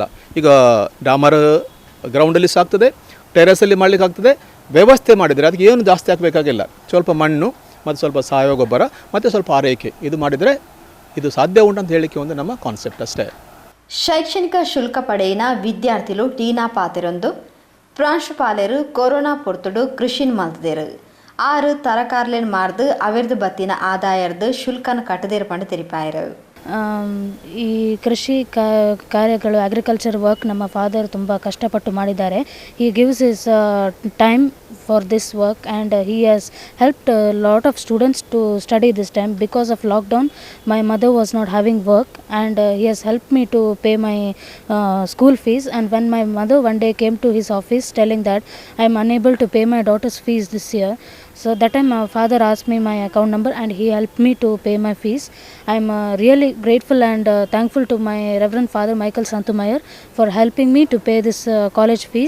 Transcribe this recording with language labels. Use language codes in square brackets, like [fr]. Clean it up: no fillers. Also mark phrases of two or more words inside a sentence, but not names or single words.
[kn] ಈಗ ಡಾಮರ್ ಗ್ರೌಂಡಲ್ಲಿ ಸಾಕ್ತದೆ, ಟೆರೆಸಲ್ಲಿ ಮಾಡಲಿಕ್ಕೆ ಆಗ್ತದೆ. ವ್ಯವಸ್ಥೆ ಮಾಡಿದರೆ ಅದಕ್ಕೆ ಏನು ಜಾಸ್ತಿ ಹಾಕಬೇಕಾಗಿಲ್ಲ, ಸ್ವಲ್ಪ ಮಣ್ಣು ಮತ್ತು ಸ್ವಲ್ಪ ಸಾವಯವ ಗೊಬ್ಬರ ಮತ್ತು ಸ್ವಲ್ಪ ಆರೈಕೆ, ಇದು ಮಾಡಿದರೆ ಇದು ಸಾಧ್ಯ ಉಂಟು ಅಂತ ಹೇಳಲಿಕ್ಕೆ ಒಂದು ನಮ್ಮ ಕಾನ್ಸೆಪ್ಟ್ ಅಷ್ಟೇ. [tcy] ಶೈಕ್ಷಣಿಕ ಶುಲ್ಕ ಪಡೆಯಿನ ವಿದ್ಯಾರ್ಥಿಗಳು ಟೀನಾ ಪಾತಿರೊಂದು ಪ್ರಾಂಶುಪಾಲರು ಕೊರೋನಾ ಪೊರ್ತುಡು ಕೃಷಿನ್ ಮಲ್ತದೇರು 6 ತರಕಾರ್ಲೆನ್ ಮಾರ್ದು ಅವೆರ್ದು ಬತ್ತಿನ ಆದಾಯರ್ದು ಶುಲ್ಕನ ಕಟ್ಟದೇರು ಪಂಡು ತೆರಿಪಾಯರು. [kn] ಈ ಕೃಷಿ ಕಾರ್ಯಗಳು [en] agriculture work [kn] ನಮ್ಮ ಫಾದರ್ ತುಂಬ ಕಷ್ಟಪಟ್ಟು ಮಾಡಿದ್ದಾರೆ. [en] He gives his time for this work and he has helped lot of students to study this time. Because of lockdown my mother was not having work and he has help me to pay my school fees. And when my mother one day came to his office telling that I am unable to pay my daughter's fees this year. So that time my father asked me my account number and he helped me to pay my fees. I am really grateful and thankful to my Reverend Father Michael Santumayor for helping me to pay this college fees.